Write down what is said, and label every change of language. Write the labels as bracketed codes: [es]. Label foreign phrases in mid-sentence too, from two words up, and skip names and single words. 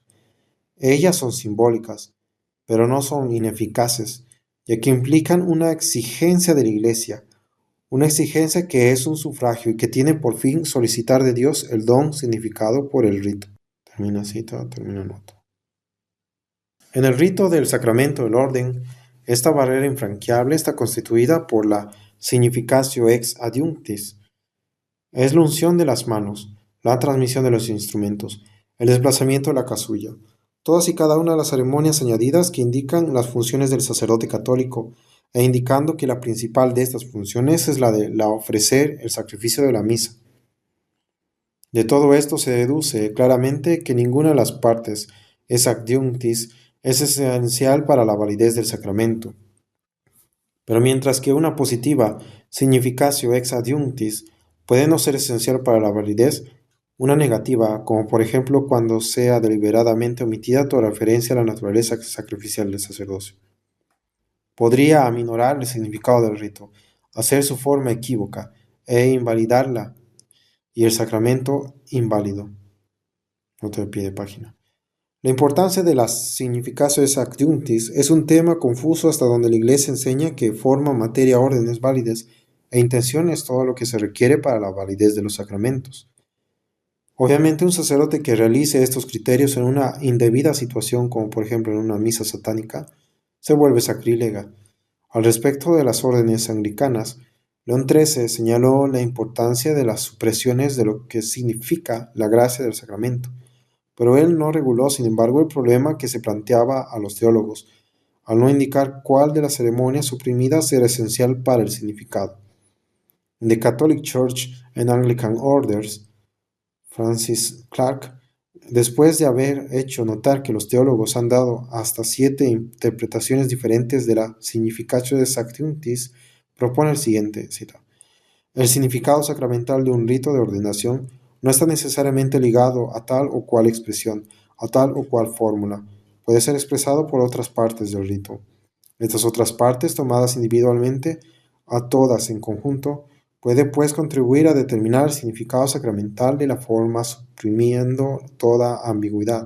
[es] Ellas son simbólicas, pero no son ineficaces, ya que implican una exigencia de la Iglesia, una exigencia que es un sufragio y que tiene por fin solicitar de Dios el don significado por el rito. Termina cita, termina nota. En el rito del sacramento del orden, esta barrera infranqueable está constituida por la [la] significatio ex adiunctis. [es] Es la unción de las manos, la transmisión de los instrumentos, el desplazamiento de la casulla, todas y cada una de las ceremonias añadidas que indican las funciones del sacerdote católico, e indicando que la principal de estas funciones es la de ofrecer el sacrificio de la misa. De todo esto se deduce claramente que ninguna de las partes [la] ex adiunctis [es] es esencial para la validez del sacramento. Pero mientras que una positiva [la] significatio ex adiunctis [es] puede no ser esencial para la validez, una negativa, como por ejemplo cuando sea deliberadamente omitida toda referencia a la naturaleza sacrificial del sacerdocio, podría aminorar el significado del rito, hacer su forma equívoca e invalidarla y el sacramento inválido. Nota de pie de página. La importancia de la [la] significatio ex adjunctis [es] es un tema confuso hasta donde la Iglesia enseña que forma, materia, órdenes válidas e intención es todo lo que se requiere para la validez de los sacramentos. Obviamente un sacerdote que realice estos criterios en una indebida situación, como por ejemplo en una misa satánica, se vuelve sacrílega. Al respecto de las órdenes anglicanas, León XIII señaló la importancia de las supresiones de lo que significa la gracia del sacramento, pero él no reguló, sin embargo, el problema que se planteaba a los teólogos, al no indicar cuál de las ceremonias suprimidas era esencial para el significado. In the Catholic Church and Anglican Orders, Francis Clark, después de haber hecho notar que los teólogos han dado hasta 7 interpretaciones diferentes de la [la] significatio ex adjunctis, [es] propone el siguiente, cita: el significado sacramental de un rito de ordenación no está necesariamente ligado a tal o cual expresión, a tal o cual fórmula. Puede ser expresado por otras partes del rito. Estas otras partes, tomadas individualmente, a todas en conjunto, puede pues contribuir a determinar el significado sacramental de la forma, suprimiendo toda ambigüedad.